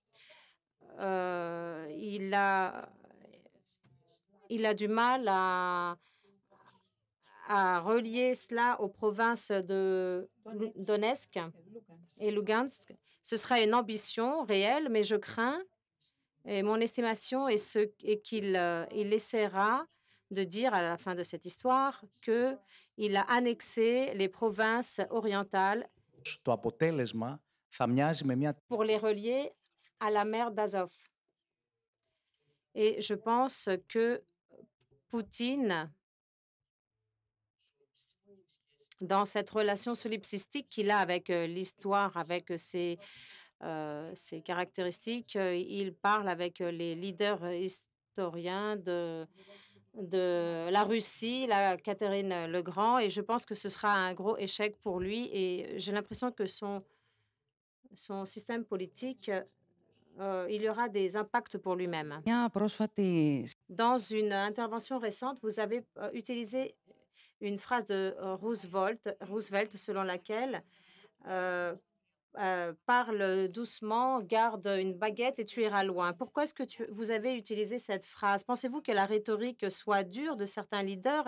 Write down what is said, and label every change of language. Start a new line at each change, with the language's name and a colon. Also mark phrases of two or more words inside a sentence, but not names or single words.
French: Euh, il a, il a du mal à relier cela aux provinces de Donetsk et Lugansk. Ce sera une ambition réelle, mais je crains, et mon estimation est qu'il il essaiera de dire à la fin de cette histoire qu'il a annexé les provinces orientales
Greek: Το αποτέλεσμα θα μοιάζει με μια
French: pour les relier à la mer d'Azov. Et je pense que Poutine, dans cette relation solipsistique qu'il a avec l'histoire, avec ses caractéristiques, il parle avec les leaders historiens de la Russie, la Catherine le Grand, et je pense que ce sera un gros échec pour lui. Et j'ai l'impression que son système politique, il y aura des impacts pour lui-même.
Greek: μια πρόσφατη
French: Dans une intervention récente, vous avez utilisé une phrase de Roosevelt selon laquelle parle doucement, garde une baguette et tu iras loin. Pourquoi est-ce que vous avez utilisé cette phrase? Pensez-vous que la rhétorique soit dure de certains leaders?